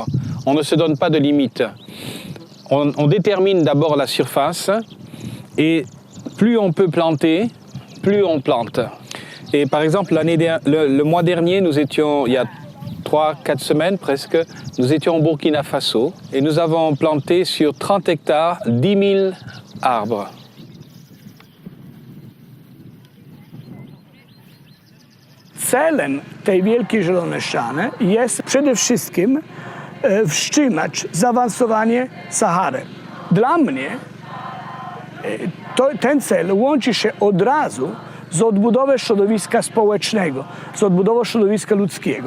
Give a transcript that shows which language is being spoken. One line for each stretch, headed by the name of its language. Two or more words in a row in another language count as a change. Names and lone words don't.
French: On ne se donne pas de limite. On détermine d'abord la surface et plus on peut planter, plus on plante. Et par exemple, le mois dernier, nous étions, il y a 3-4 semaines presque, nous étions au Burkina Faso et nous avons planté sur 30 hectares 10 000 arbres.
Polish: Celem tej Wielkiej Zieloneszczany jest przede wszystkim wstrzymać zaawansowanie Sahary. Dla mnie ten cel łączy się od razu z odbudową środowiska społecznego, z odbudową środowiska ludzkiego.